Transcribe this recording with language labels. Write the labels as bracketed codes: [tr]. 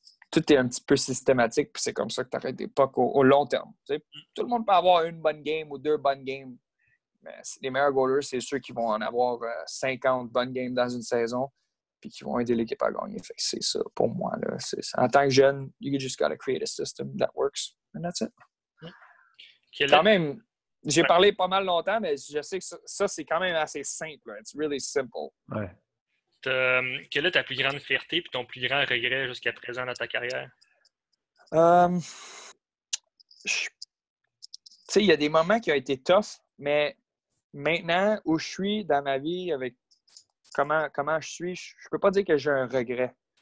[fr] Tout est un petit peu systématique, puis c'est comme ça que tu arrêtes des pucks au long terme. T'sais. Tout le monde peut avoir une bonne game ou 2 bonnes games, mais les meilleurs goalers, c'est ceux qui vont en avoir 50 bonnes games dans une saison, puis qui vont aider l'équipe à gagner. Fait que c'est ça, pour moi. Là. En tant que jeune, [en] you just gotta create a system that works, and that's it. [fr] Quand même, j'ai parlé pas mal longtemps, mais je sais que ça c'est quand même assez simple. [en] Là. It's really simple. [fr] Ouais. Quelle est ta plus grande fierté et ton plus grand regret jusqu'à présent dans ta carrière? Tu sais, il y a des moments qui ont été tough, mais maintenant, où je suis dans ma vie, avec comment je suis, je peux pas dire que j'ai un regret.